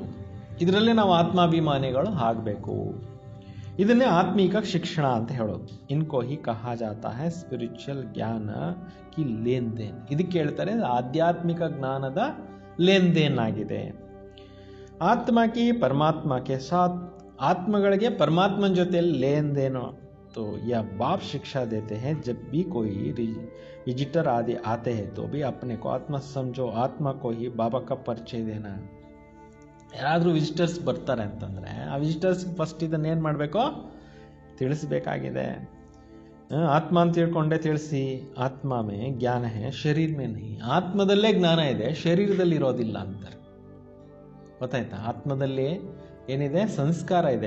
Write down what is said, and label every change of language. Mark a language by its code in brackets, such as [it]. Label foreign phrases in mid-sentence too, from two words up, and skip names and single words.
[kn] ಇದರಲ್ಲೇ ನಾವು ಆತ್ಮಾಭಿಮಾನಿಗಳು ಆಗಬೇಕು. ಇದನ್ನೇ ಆತ್ಮೀಕ ಶಿಕ್ಷಣ ಅಂತ ಹೇಳೋದು. [hi] इनको ही कहा जाता है स्पिरिचुअल ज्ञान की लेन देन. [kn] ಇದಕ್ಕೆ ಹೇಳ್ತಾರೆ ಆಧ್ಯಾತ್ಮಿಕ ಜ್ಞಾನದ [hi] लेन देन [kn] ಆಗಿದೆ. [hi] आत्मा की परमात्मा के साथ. [kn] ಆತ್ಮಗಳಿಗೆ ಪರಮಾತ್ಮನ ಜೊತೆಯಲ್ಲಿ ಲೇನ್ ದೇನು [hi] तो यह बाप शिक्षा देते हैं जब भी कोई विजिटर आदि आते हैं तो भी अपने को आत्मा समझो, आत्मा को ही बाबा का ಪರಿಚಯ देना. [kn] ಯಾರಾದರೂ ವಿಸಿಟರ್ಸ್ ಬರ್ತಾರೆ ಅಂತಂದರೆ ಆ [en] visitors first [kn] ಇದನ್ನೇನು ಮಾಡಬೇಕು, ತಿಳಿಸ್ಬೇಕಾಗಿದೆ. ಆತ್ಮ ಅಂತ ತಿಳ್ಕೊಂಡೆ ತಿಳಿಸಿ. [hi] आत्मा में ज्ञान है शरीर में नहीं. [kn] ಆತ್ಮದಲ್ಲೇ ಜ್ಞಾನ ಇದೆ, ಶರೀರದಲ್ಲಿ ಇರೋದಿಲ್ಲ ಅಂತಾರೆ. ಗೊತ್ತಾಯ್ತಾ? ಆತ್ಮದಲ್ಲಿ ಏನಿದೆ, ಸಂಸ್ಕಾರ ಇದೆ.